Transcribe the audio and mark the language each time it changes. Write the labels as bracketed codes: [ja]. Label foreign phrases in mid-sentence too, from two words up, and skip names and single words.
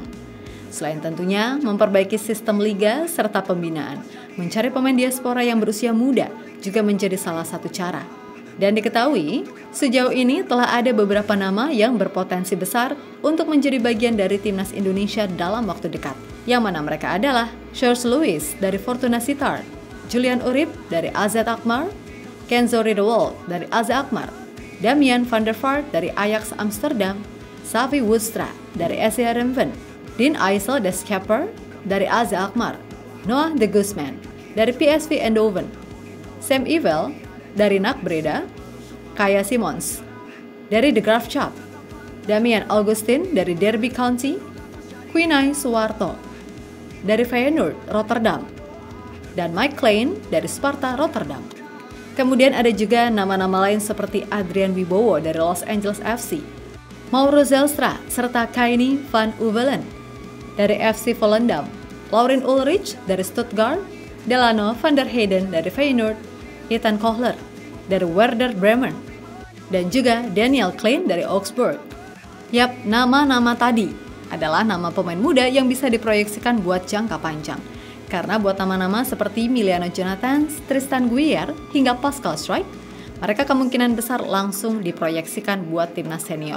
[id] Selain tentunya memperbaiki sistem liga serta pembinaan, mencari pemain diaspora yang berusia muda juga menjadi salah satu cara. Dan diketahui, sejauh ini telah ada beberapa nama yang berpotensi besar untuk menjadi bagian dari timnas Indonesia dalam waktu dekat. Yang mana mereka adalah George Lewis dari Fortuna Sittard, Julian Urip dari AZ Alkmaar, Kenzo Ridderwold dari AZ Alkmaar, Damian van der Vaart dari Ajax Amsterdam, Xavi Woodstra dari SC Heerenveen, Dean Aysel de Schepper dari AZ Alkmaar, Noah de Guzman dari PSV Eindhoven, Sam Ewell dari NAC Breda, Kaya Simons dari The Graaf Chop, Damian Augustin dari Derby County, Quinay Suwarto dari Feyenoord Rotterdam, dan Mike Klein dari Sparta Rotterdam. Kemudian ada juga nama-nama lain seperti Adrian Wibowo dari Los Angeles FC, Mauro Zelstra serta Kaini van Uwelen dari FC Volendam, Laurin Ulrich dari Stuttgart, Delano van der Heyden dari Feyenoord, Ethan Kohler dari Werder Bremen, dan juga Daniel Klein dari Augsburg. Yap, nama-nama tadi adalah nama pemain muda yang bisa diproyeksikan buat jangka panjang. Karena buat nama-nama seperti Miliano Jonathan, Tristan Guier, hingga Pascal Struijk, mereka kemungkinan besar langsung diproyeksikan buat timnas senior.